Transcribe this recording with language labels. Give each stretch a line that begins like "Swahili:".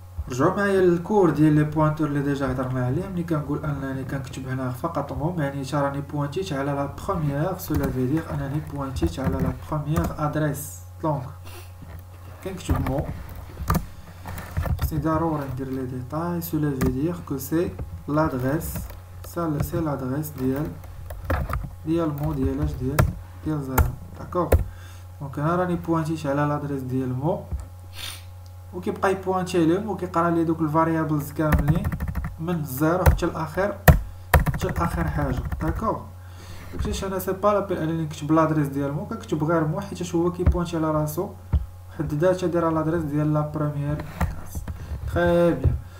Arabic: رجعوا معايا للكور ديال لي بوينتور اللي ديجا هضرنا عليه. ملي كنقول انني كنكتب هنا فقط مو يعني راني بوينتيت على لا بروميير
French: cela veut dire
Arabic: انني بوينتيت على لا بروميير ادريس. دونك كنكتب مو خصني ضروري ندير لي ديتاي.
French: cela veut dire que c'est l'adresse c'est l'adresse
Arabic: ديال مو ديال زيرو. داكوغ. دونك انا راني بوينتيت على لادريس ديال مو وكيبقى يبوينتي عليهم وكيقرا لي دوك الفاريابلز كاملين من الزيرو حتى الاخر حاجه. داكوغ. داكشي انا سي با لابيل انني نكتب لادريس ديال مو، كنكتب غير مو حيت هو كيبوينتي على راسو حددات دايره لادريس ديال لا بروميير كلاس. تري بيان.